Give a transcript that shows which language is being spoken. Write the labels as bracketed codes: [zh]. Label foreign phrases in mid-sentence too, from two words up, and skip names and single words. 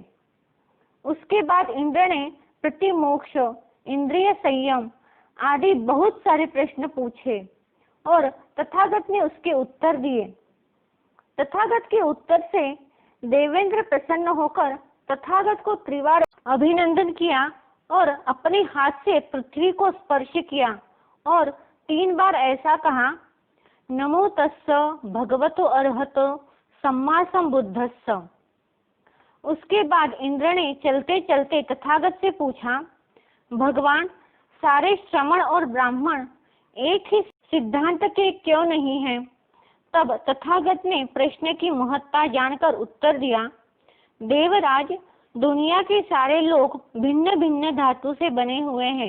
[hi] उसके बाद इंद्र ने प्रतिमोक्ष, इंद्रिय संयम आदि बहुत सारे प्रश्न पूछे और तथागत ने उसके उत्तर दिए। तथागत के उत्तर से देवेंद्र प्रसन्न होकर तथागत को त्रिवार अभिनंदन किया और अपने हाथ से पृथ्वी को स्पर्श किया और 3 बार ऐसा कहा, [pi] नमो तस्स भगवतो अरहतो सम्मा संबुद्धस्स। [hi] उसके बाद इंद्र ने चलते चलते तथागत से पूछा, भगवान, सारे श्रमण और ब्राह्मण एक ही सिद्धांत के क्यों नहीं हैं? तब तथागत ने प्रश्न की महत्ता जानकर उत्तर दिया, देवराज, दुनिया के सारे लोग भिन्न भिन्न धातु से बने हुए हैं।